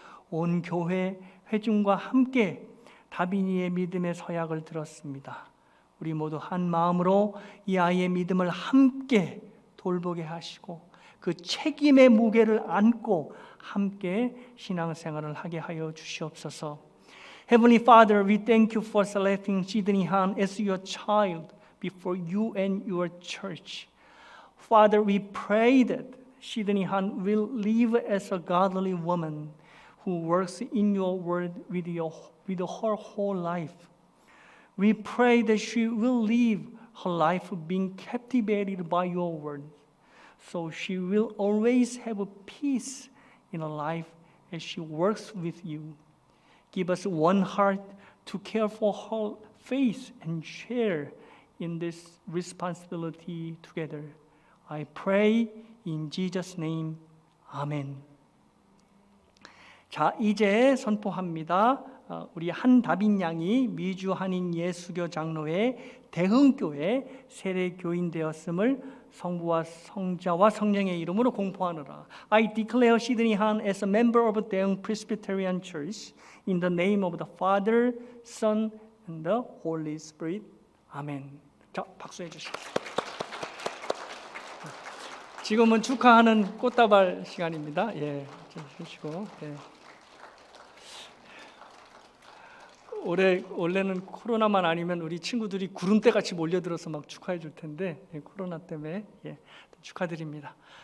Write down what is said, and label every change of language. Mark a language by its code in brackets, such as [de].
[ko] 온 교회 회중과 함께 다빈이의 믿음의 서약을 들었습니다. 우리 모두 한 마음으로 이 아이의 믿음을 함께 돌보게 하시고 그 책임의 무게를 안고 함께 신앙생활을 하게 하여 주시옵소서. [en] Heavenly Father, we thank you for selecting Sidney Han as your child before you and your church. Father, we pray that Sidney Han will live as a godly woman who works in your word with her whole life. We pray that she will live her life being captivated by your word, so she will always have peace in her life as she works with you. Give us one heart to care for her faith and share in this responsibility together. I pray in Jesus' name. 아멘. [ko] 자, 이제 선포합니다. 우리 한다빈 양이 미주 한인 예수교 장로회 대흥교회 세례교인 되었음을 성부와 성자와 성령의 이름으로 공포하노라. [en] I declare Sidney Han as a member of Daeung Presbyterian Church in the name of the Father, Son, and the Holy Spirit. [ko] 아멘. 자, 박수해 주시죠. 지금은 축하하는 꽃다발 시간입니다. 예, 좀 주시고. 예. 원래는 코로나만 아니면 우리 친구들이 구름대 같이 몰려들어서 막 축하해 줄 텐데 코로나 때문에 축하드립니다.